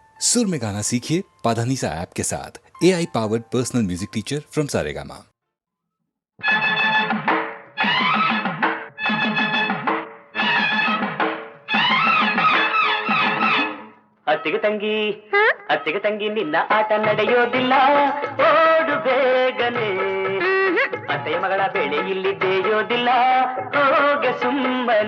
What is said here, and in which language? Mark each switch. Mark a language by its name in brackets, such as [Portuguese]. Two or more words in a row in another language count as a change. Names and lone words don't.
[Hindi] सुर में गाना सीखिए पाधानीसा ऐप के साथ। [English] AI powered personal music teacher from [Hindi] सारेगामा। [Kannada] ಅತ್ತಿಗೆ ತಂಗಿ ಅತ್ತಿಗೆ ತಂಗಿ ನಿನ್ನ ಆಟ ನಡೆಯೋದಿಲ್ಲ, ಓಡು ಬೇಗನೆ. ಅತ್ತೆಯ ಮಗಳ ಬೆಳೆ ಇಲ್ಲಿ ಬೇಯೋದಿಲ್ಲ, ಹೋಗೆ ಸುಮ್ಮನೆ.